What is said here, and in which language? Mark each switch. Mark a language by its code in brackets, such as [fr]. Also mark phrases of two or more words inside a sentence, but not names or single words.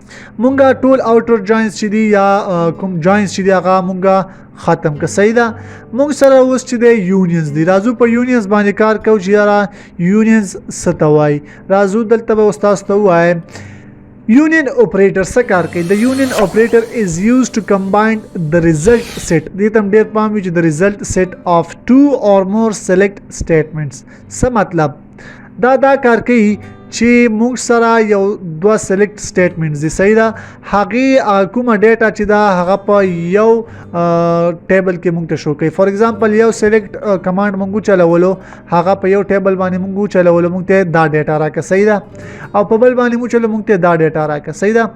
[ps] مونږه ټول [en] outer joins [ps] چې دي یا کوم جوینز چې دي هغه مونږه ختم که صحیح ده. مونږ سره اوس چې دی یونینز دي. راځو په یونینز باندې کار کوو چې یاره یونینز څه ته وایي. راځو دلته به اوس تاسو ته ووایم [en] Union operator [ps] څه کار کوي. [en] The union operator is used to combine the result set. [ps] دې ته ډېر پام وي چې [en] the result set of two or more select statements. [ps] څه مطلب دا کار کوي چې موږ سره یو دوه [en] select statements [ps] دي صحیح ده. هغه کومه ډیټا چې دا هغه په یو ټیبل کې موږ ته شو کوي. [en] for example [ps] یو [en] select command [ps] موږ چلولو هغه په یو ټیبل باندې موږ چلولو موږ ته دا ډیټا راکړه صحیح ده او په بل باندې موږ چلو موږ ته دا ډیټا راکړه صحیح ده.